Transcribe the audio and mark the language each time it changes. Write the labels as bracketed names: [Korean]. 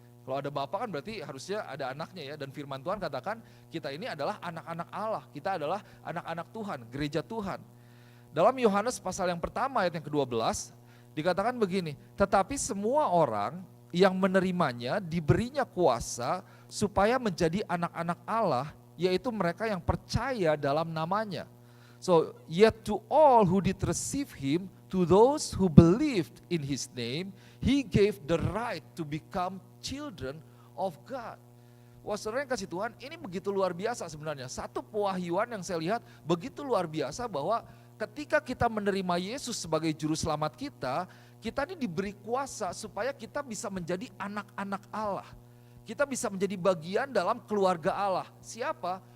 [Indonesian] Kalau ada Bapa kan berarti harusnya ada anaknya ya, dan firman Tuhan katakan kita ini adalah anak-anak Allah, kita adalah anak-anak Tuhan, gereja Tuhan. Dalam Yohanes pasal yang pertama ayat yang ke-12 dikatakan begini, tetapi semua orang yang menerimanya diberinya kuasa supaya menjadi anak-anak Allah, yaitu mereka yang percaya dalam namanya. [English] So, yet to all who did receive him, to those who believed in his name, he gave the right to become children of God. [Indonesian] Wah, saudara yang kasih Tuhan, ini begitu luar biasa sebenarnya. Satu pewahyuan yang saya lihat begitu luar biasa bahwa ketika kita menerima Yesus sebagai juru selamat kita ini diberi kuasa supaya kita bisa menjadi anak-anak Allah. Kita bisa menjadi bagian dalam keluarga Allah. Siapa?